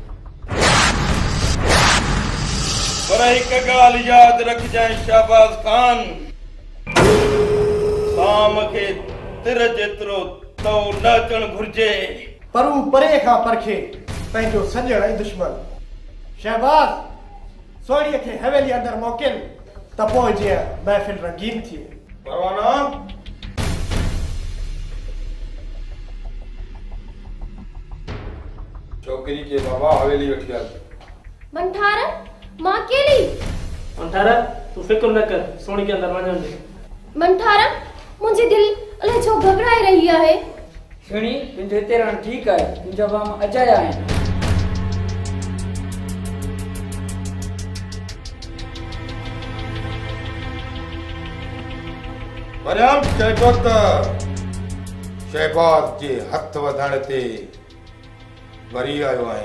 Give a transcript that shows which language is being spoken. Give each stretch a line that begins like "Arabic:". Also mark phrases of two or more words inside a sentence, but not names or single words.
Sindhi: पर हिकु ॻाल्हि यादि रखजांइ शहबाज खान साम खे तिर जेतिरो तो न अचणु घुर्जे पर हू परे खां परखे पंहिंजो सॼण ऐं दुश्मन। शहबाज सोड़ीअ खे हवेली अंदर मोकिल त पोइ जीअं महफ़िल रंगीन थिए। परवाना छोकरी के बाबा हवेली वठी आल। मंठारा मां अकेली। मंठारा तू फिक्र न कर सोनी के अंदर वञण दे। मंठारा मुंहिंजी दिल अलाए छो घबराए रही आहे। सुणी तुंहिंजो हिते रहणु ठीकु आहे तुंहिंजा मामा अजाया आहिनि। वरियाम चइबो त शहबाज जे हथ वधण ते वरी आयो आहे।